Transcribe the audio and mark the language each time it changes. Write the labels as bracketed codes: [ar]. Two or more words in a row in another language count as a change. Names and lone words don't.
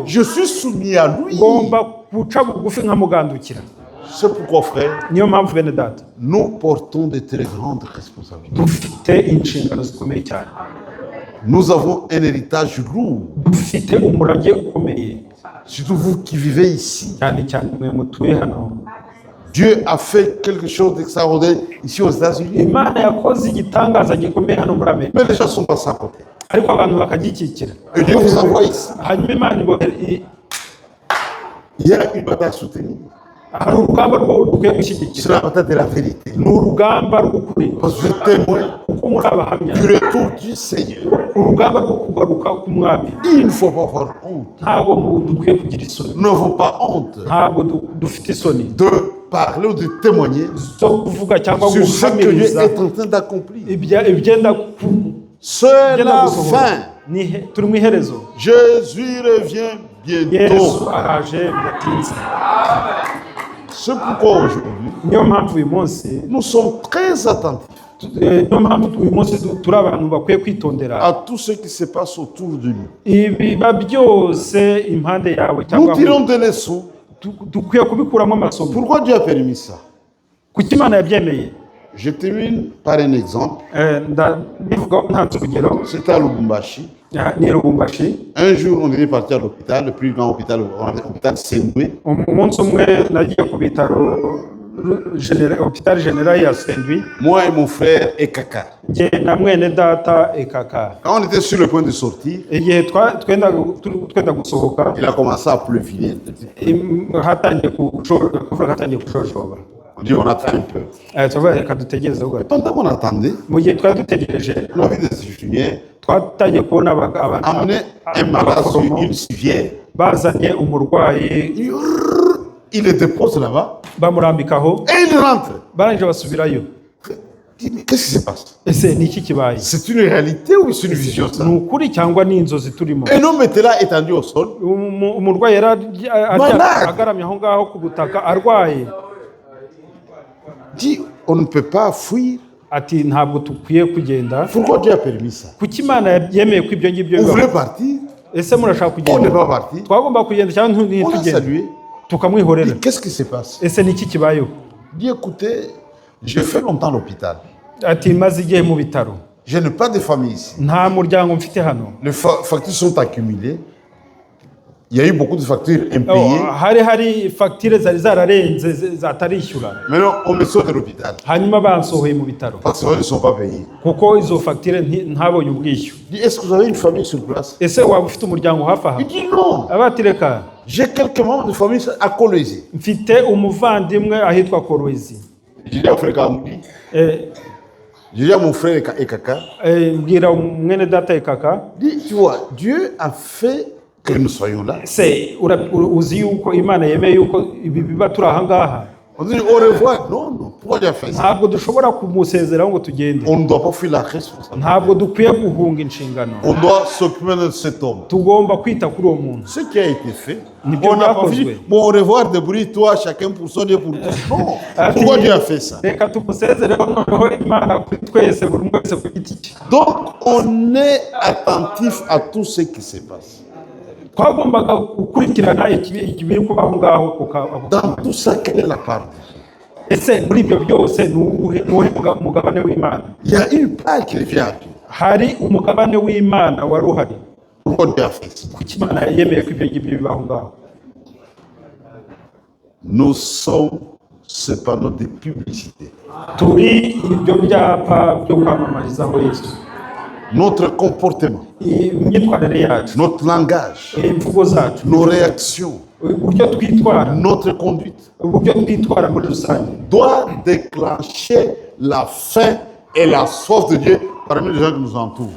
[fr] Je suis soumis à lui. [rw] Ngomba guca bugufi nkamugandukira. [fr] C'est pourquoi, frère, [rw] Niyo mpamvu bene data [fr] nous portons de très grandes responsabilités. [rw] dufite inshingano zikomeye cyane, [fr] Nous avons un héritage lourd. [rw] dufite umurage ukomeye [fr] Surtout vous qui vivez ici. [rw] cyane cyane mwe mutuye hano. [fr] Dieu a fait quelque chose d'extraordinaire ici aux États-Unis. [rw] Imana yakoze igitangaza gikomeye hano muri Amerika, [fr] Mais les gens sont passés à côté. [rw] ariko abantu bakagikikira. [fr] Et Dieu vous envoie ici. [rw] Hanyuma Imana [fr] Il y a une bataille soutenue. [rw] hari urugamba rwo dukwiye [fr] C'est [rw] gushyigikira, [fr] la bataille de la vérité. [rw] ni urugamba rw'ukuri, [fr] Parce que vous êtes témoin [rw] kuko muri abahamya, [fr] du retour du Seigneur. [rw] urugamba rwo kugaruka k'umwami. [fr] Il ne faut pas avoir honte. [rw] Ntabwo dukwiye kugira isoni, [fr] Nous n'avons pas honte [rw] ntabwo dufite isoni [fr] de parler ou de témoigner [rw] zo kuvuga cyangwa [fr] sur ce que Dieu [rw] guhamiriza [fr] est en train d'accomplir. [rw] ibyenda [fr] C'est la fin. [rw] turi mu iherezo. [fr] Jésus revient [rw] Yesu [fr] bientôt. [rw] araje bidatinze. [fr] C'est pourquoi aujourd'hui, [rw] niyo mpamvu uyu munsi [fr] nous sommes très attentifs [rw] niyo mpamvu uyu munsi turi abantu bakwiye kwitondera [fr] à tout ce qui se passe autour de nous. [rw] ibiba byose impande yawe [fr] Nous [rw] cyangwa [fr] tirons des leçons. [rw] dukwiye kubikuramo amasomo. [fr] Pourquoi Dieu a permis ça? [rw] Kuki Imana yabyemeye? [fr] Je termine par un exemple. [rw] Ndabivuga ntanze urugero. [fr] C'était à Lubumbashi. [rw] Ni Lubumbashi. [fr] Un jour, on était parti à l'hôpital, le plus grand hôpital, l'hôpital Saint-Louis. [rw] Umunsi umwe nagiye ku bitaro [fr] hôpital général [rw] ya Saint-Louis. [fr] Moi et mon frère Ekaka. [rw] Njye na mwene data Ekaka. [fr] Quand on était sur le point de sortir, [rw] igihe twenda gusohoka, [fr] il a commencé à pleuvoir. [rw] hatangiye kushoshoba. [fr] On dit on attend un peu. [rw] Tuvuga reka dutegereze ho gato. [fr] Pendant qu'on attendait, [rw] mu gihe twari dutegereje, [fr] on a vu des infirmiers [rw] twatangiye kubona abantu [fr] amener un malade sur une civière. [rw] bazanye umurwayi, [fr] Il le dépose là-bas [rw] bamurambikaho, [fr] et il rentre. [rw] barangije basubirayo. [fr] Qu'est-ce qui se passe? [rw] Ese ni iki kibaye? [fr] C'est une réalité ou c'est une vision ça? [rw] Ni ukuri cyangwa ni inzozi turimo? [fr] Un homme était là étendu au sol. [rw] Umurwayi agaramye aho ngaho ku butaka arwaye. [fr] Dit on ne peut pas fuir. [rw] Ati ntabwo tukwiye kugenda. [fr] Pourquoi Dieu a permis ça? [rw] Kuki Imana yemeye ko ibyo ngibyo [fr] Vous voulez partir? [rw] Ese murashaka [fr] On [rw] kugenda? [fr] n'est pas parti. [rw] Twagomba kugenda cyangwa [fr] On a [rw] ntitugende? [fr] salué. [rw] Tukamwihorera. [fr] Qu'est-ce qui se passe? [rw] Ese ni iki kibayeho? [fr] Dit écoutez, j'ai fait longtemps à l'hôpital. [rw] Ati maze igihe mu bitaro. [fr] Je n'ai pas de famille ici. [rw] Nta muryango mfite hano. [fr] Les factures sont accumulées. Il y a eu beaucoup de factures impayées. [rw] Hari fagitire zari zararenze zatarishyura. [fr] Maintenant, on me sort de l'hôpital. [rw] Hanyuma bansohoye mu bitaro. [fr] Parce qu'ils ne sont pas payés. [rw] Kuko izo fagitire ntabonye ubwishyu. [fr] Dit est-ce que vous avez une famille sur place? [rw] Ese waba ufite umuryango hafi aha? [fr] Il dit non. [rw] Abati reka. [fr] J'ai quelques membres de famille à Kolwezi. [rw] Mfite umuvandimwe ahitwa Kolwezi. [fr] Je dis à frère Kamoudi. Je dis à mon frère Ekaka. [rw] Mbwira mwene data Ekaka. [fr] Dit tu vois, Dieu a fait que nous soyons là. [rw] Se uzi yuko Imana yemeye yuko ibi biba turi aha ngaha. [fr] On dit au revoir. Non, non. Pourquoi Dieu a fait ça? [rw] Ntabwo dushobora kumusezeraho ngo tugende. [fr] On ne doit pas fuir la responsabilité. [rw] Ntabwo dukwiye guhunga inshingano. [fr] On doit s'occuper de cet homme. [rw] Tugomba kwita kuri uwo muntu. [fr] Ce qui a été fait, [rw] Nibyo [fr] on n'a pas [rw] byakozwe. [fr] dit, bon, au revoir, débrouille-toi, chacun pour son Dieu pour tous. Non. Pourquoi Dieu a fait ça? [rw] Reka tumusezereho noneho Imana kuri twese buri umwe wese ku giti cye. [fr] Donc, on est attentif à tout ce qui se passe. [rw] Twagombaga gukurikirana ikibiri kubaho ngaho kuko [fr] Dans tout ça, quelle est la part? [rw] ese muri ibyo byose ni uwuhe mugabane w'Imana? [fr] Il y a une part qui revient à Dieu. [rw] Hari umugabane w'Imana wari uhari. [fr] Pourquoi Dieu a fait ça? [rw] Kuki Imana yemeye ko ibyo ngibyo bibaho ngaho? [fr] Nous sommes ce panneau de publicité. [rw] Turi ibyo byapa byo kwamamarizaho Yesu. [fr] Notre comportement, [rw] Imyitwarire yacu, [fr] notre langage, [rw] imvugo zacu, [fr] nos réactions, [rw] uburyo twitwara, [fr] notre conduite [rw] uburyo twitwara muri rusange [fr] doit déclencher la faim et la soif de Dieu parmi les gens qui nous entourent.